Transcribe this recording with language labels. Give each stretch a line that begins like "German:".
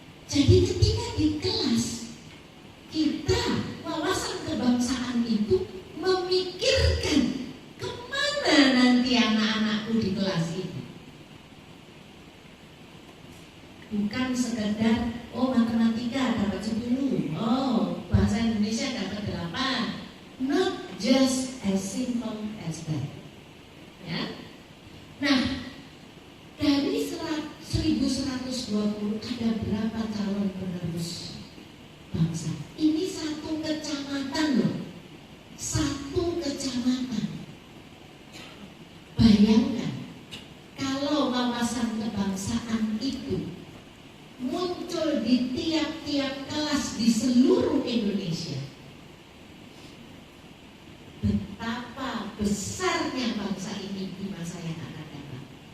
Indonesian: Jadi ketika di kelas kita wawasan kebangsaan itu memikirkan kemana nanti anak-anakku di kelas ini. Bukan sekedar matematika dapat 10, bahasa Indonesia dapat 8.
English: Not just as simple as that.
Indonesian: Ya. Nah, dari 1120 ada berapa calon penerus bangsa? Ini satu kecamatan loh. Satu kecamatan. Bayangkan kalau wawasan kebangsaan itu muncul di tiap-tiap kelas di seluruh Indonesia, betapa besarnya bangsa ini di masa yang akan datang.